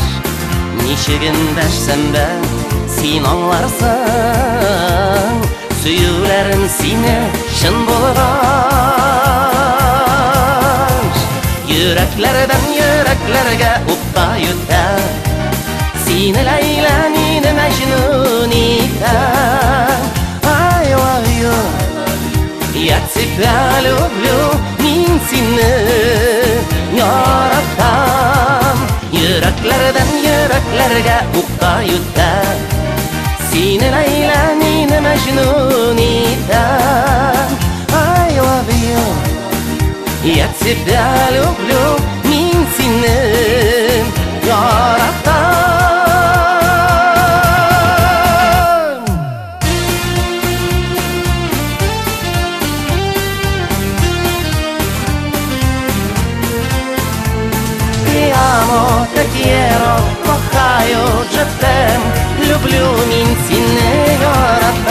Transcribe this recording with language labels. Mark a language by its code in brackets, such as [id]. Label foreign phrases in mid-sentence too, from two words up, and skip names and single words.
[tt] Ничек эндәшсәм дә син аңларсың, сөюләрем сине чын булгач. Йөрәкләрдән йөрәкләргә укта юта, сине Ләйлә, мине Мәҗнүн итә. [en] I love you, [ru] я тебя люблю, [tt] мин сине яратам. Йөрәкләрдән йөрәкләргә укта юта, сине Ләйлә, мине Мәҗнүн итә. [en] I love you, [ru] я тебя люблю, [tt] мин сине яратам. [es] Te quiero, [tt] кохаю, [fr] je t'aime, [tt] люблю, мин сине яратам.